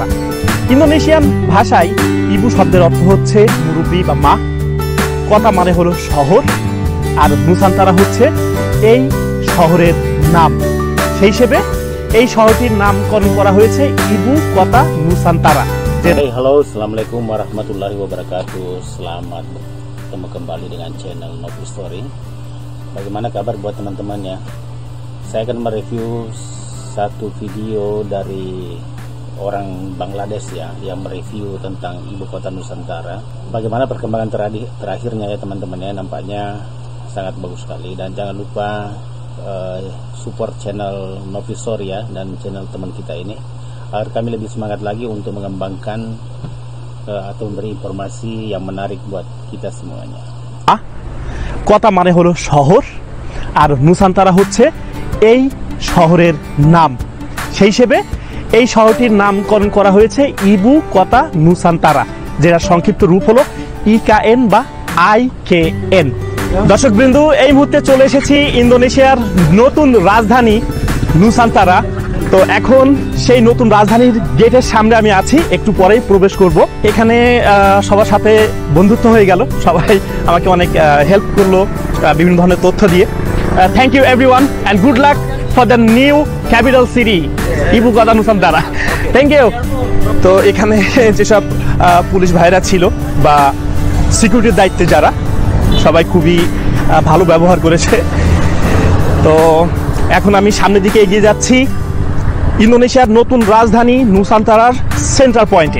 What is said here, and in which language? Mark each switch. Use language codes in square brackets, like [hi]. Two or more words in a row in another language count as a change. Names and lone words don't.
[bn] ইন্দোনেশিয়ান ভাষায় ইবু শব্দের অর্থ হচ্ছে মুরব্বী বা মা, কতা মানে হলো শহর, আর নুসান্তারা হচ্ছে এই শহরের নাম। সেই হিসেবে এই শহরটির নামকরণ করা হয়েছে ইবু কতা নুসান্তারা। [id] Halo, assalamualaikum warahmatullahi wabarakatuh. Selamat bertemu kembali dengan channel Novi Story. Bagaimana kabar buat teman-temannya? Saya akan mereview satu video dari orang Bangladesh ya, yang mereview tentang ibu kota Nusantara. Bagaimana perkembangan terakhirnya ya teman-temannya, nampaknya sangat bagus sekali. Dan jangan lupa support channel Novi Story ya, dan channel teman kita ini, agar kami lebih semangat lagi untuk mengembangkan atau memberi informasi yang menarik buat kita semuanya. [bn] কতা মানে হলো শহর, আর নুসান্তারা হচ্ছে এই শহরের নাম। সেই হিসেবে এই শহরটির নামকরণ করা হয়েছে ইবু কতা নুসান্তারা, যেটা সংক্ষিপ্ত রূপ হলো ইকাএন বা আইকেএন। দর্শকবৃন্দ, এই মুহূর্তে চলে এসেছি ইন্দোনেশিয়ার নতুন রাজধানী নুসান্তারা। তো এখন সেই নতুন রাজধানীর গেটের সামনে আমি আছি, একটু পরেই প্রবেশ করব। এখানে সবার সাথে বন্ধুত্ব হয়ে গেল, সবাই আমাকে অনেক হেল্প করলো বিভিন্ন ধরনের তথ্য দিয়ে। [en] Thank you everyone and good luck for the new capital city Ibu Kota Nusantara. Thank you. [bn] তো এখানে যেসব পুলিশ ভাইরা ছিল বা সিকিউরিটির দায়িত্বে যারা, সবাই খুবই ভালো ব্যবহার করেছে। তো এখন আমি সামনের দিকে এগিয়ে যাচ্ছি ইন্দোনেশিয়ার নতুন রাজধানী নুসান্তারার [en] central point-e.